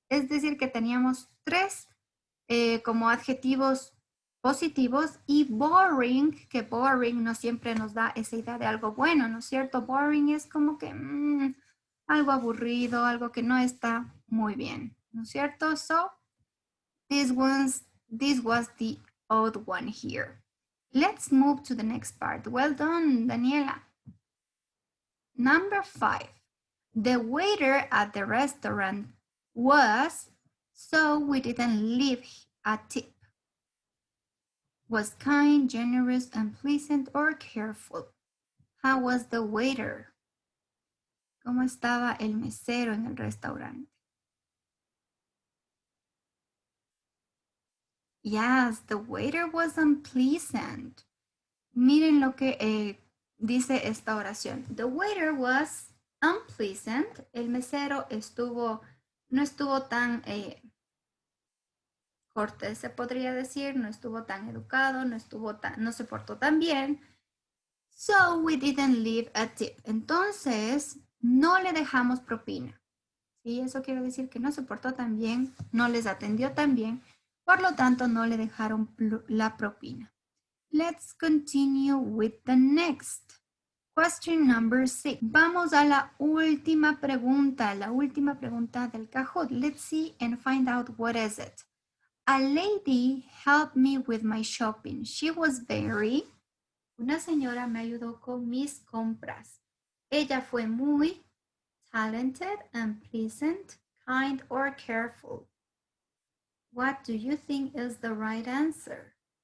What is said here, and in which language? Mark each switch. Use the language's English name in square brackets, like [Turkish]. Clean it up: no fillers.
[Spanish] Es decir, que teníamos tres como adjetivos positivos y boring, que boring no siempre nos da esa idea de algo bueno, ¿no es cierto? Boring es como que algo aburrido, algo que no está muy bien, ¿no es cierto? [English] So, this was the odd one here. Let's move to the next part. Well done, Daniela. Number 5. The waiter at the restaurant was, so we didn't leave a tip. Was kind, generous, and pleasant or careful. How was the waiter? [Spanish] ¿Cómo estaba el mesero en el restaurante? [English] Yes, the waiter was unpleasant. [Spanish] Miren lo que dice esta oración. [English] The waiter was unpleasant. [Spanish] El mesero no estuvo tan cortés, se podría decir, no estuvo tan educado, no se portó tan bien. [English] So we didn't leave a tip. [Spanish] Entonces, no le dejamos propina. ¿Sí? Eso quiere decir que no se portó tan bien, no les atendió tan bien, por lo tanto, no le dejaron la propina. [English] Let's continue with the next. Question number 6. [Spanish] Vamos a la última pregunta del Kahoot. [English] Let's see and find out what is it. A lady helped me with my shopping. She was very... [Spanish] Una señora me ayudó con mis compras. Ella fue muy [English] talented and pleasant, kind or careful. What do you think is the right answer?